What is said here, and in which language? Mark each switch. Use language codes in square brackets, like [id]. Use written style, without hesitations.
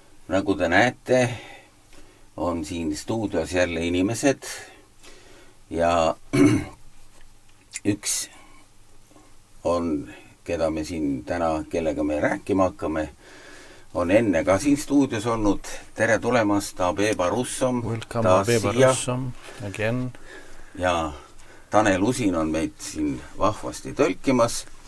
[et] Nagu te näete, on siin stuudios jälle inimesed ja üks on, keda me siin täna, kellega me rääkima hakkame, on enne ka siin stuudios olnud. Tere tulemast, Abeba Russom. [en] Welcome, Abeba Russom, again. [et] Ja Tanel Usin on meid siin vahvasti tõlkimas.